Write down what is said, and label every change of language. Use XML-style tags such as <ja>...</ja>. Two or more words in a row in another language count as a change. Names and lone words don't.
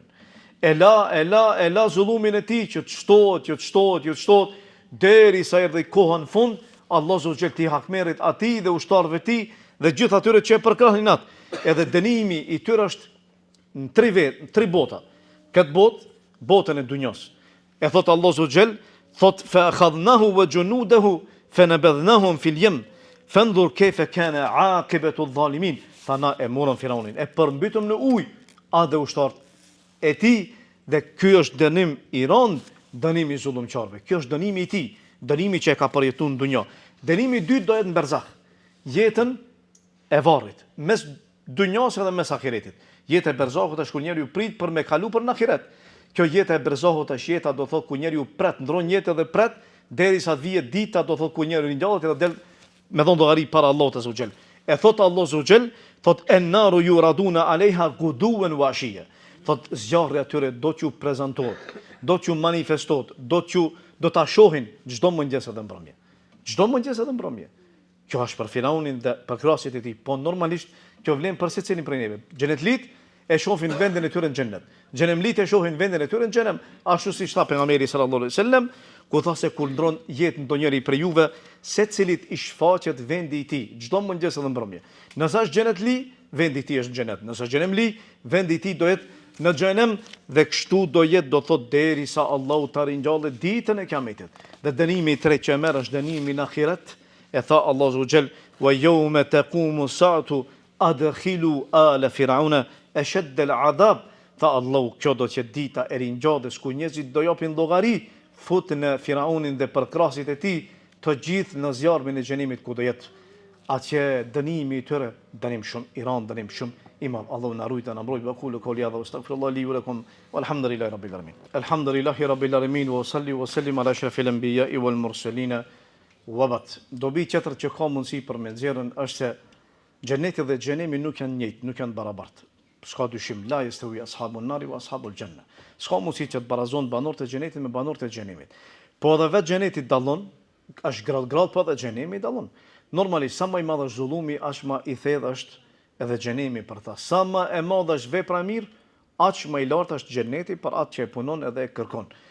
<sq>E la zullumin e tij që të shtohet, derisa erdhi koha në fund,</sq> <ar>الله عز وجل</ar> <sq>ti hakmerit atij dhe ushtarëve të tij dhe gjithë atyre që e përkrahin atë. Edhe dënimi I tyre është në tri bota. Këtë botën e dunjos. E thot</sq> <ar>الله عز وجل,</ar> <sq>thot</sq> <ar>فأخذناه وجنوده فنبذناهم في اليم فانظر كيف كان عاقبة الظالمين.</ar> <sq>Tha na e morën Firaunin, e përmbytëm në ujë, a dhe ushtarët e tij, dhe ky është dënim I rënd, dënimi I zullumçarëve. Ky është dënimi I tij, dënimi që e ka përjetuar në dunjë. Dënimi I dytë do jetë në berzakh, jetën e varrit, mes dunjos edhe mes ahiretit. Jeta e berzahut është kur njeriu prit për me kalu për në ahiret. Kjo jeta e berzahut është jeta do thot ku njeriu pret, ndron jetë dhe pret derisa të vijë dita do thot ku njeriu ngjallet edhe del me dhon llogari para Allahut</sq> <ar>عز وجل.</ar> <sq>E thot</sq> <ar>الله عز وجل,</ar> <sq>thot</sq> <ar>النار يعرضون عليها غدوا وعشيا.</ar> <sq>Thot zjarri atyre do t'ju prezantohet, do t'ju manifestohet, do ta shohin çdo mëngjes edhe mbrëmje. Çdo mëngjes edhe mbrëmje. Kjo është për Firaunin dhe për krahësit e tij, po normalisht kjo vlen për secilin prej neve. Xhenetlit e shohin vendin e tyre në xhennet. Xhenemlit e shohin vendin e tyre në xhenem, ashtu siç tha pejgamberi</sq> <ar>صلى الله عليه وسلم,</ar> <sq>ku tha se kur ndron jetë ndonjëri prej juve, secilit I shfaqet vendi I tij, çdo mëngjes edhe mbrëmje. Nëse është xhenetli, vendi I tij është xhenet. Nëse është xhenemli, vendi I tij do jetë në xhenem dhe kështu do jetë do thot derisa Allahu ta ringjallë ditën e Kiametit. Dhe dënimi I tretë që e merr është dënimi në ahiret. E tha</sq> <ar>الله عز وجل, ويوم تقوم الساعة أدخلوا آل فرعون أشد العذاب.</ar> <sq>Tha Allahu, kjo do të jetë dita e ringjalljes ku njerëzit do japin llogari, futën në Firaunin dhe përkrahasit e tij, të gjithë në zjarmin e xhenimit ku do jetë. Atje dënimi I tyre, dënim shumë I rënd, dënim shumë I madh. Allahu na ruajtë, na mbrojtë.</sq> <ar>وأقول قولي هذا وأستغفر الله لي ولكم والحمد لله رب العالمين. الحمد لله رب العالمين وصل وسلم على أشرف الأنبياء والمرسلين. Wabat.</ar> <sq>Dobi tjetër që ka mundësi për me nxjerrën është se xheneti dhe xhenemi nuk janë njëjtë, nuk janë barabartë. S'ka dyshim,</sq> <ar>لا يستوي أصحاب النار وأصحاب الجنة.</ar> <sq>S'ka mundësi që të barazon banorët e xhenetit me banorët e xhenemit. Po edhe vetë xheneti dallon, është grad, po edhe xhenemi dallon. Normalisht sa më I madh është zullumi, aq më I thellë është edhe xhenemi për ta. Sa më e madh është vepra e mirë, aq më I lartë është xheneti për atë që e punon edhe e kërkon.</sq>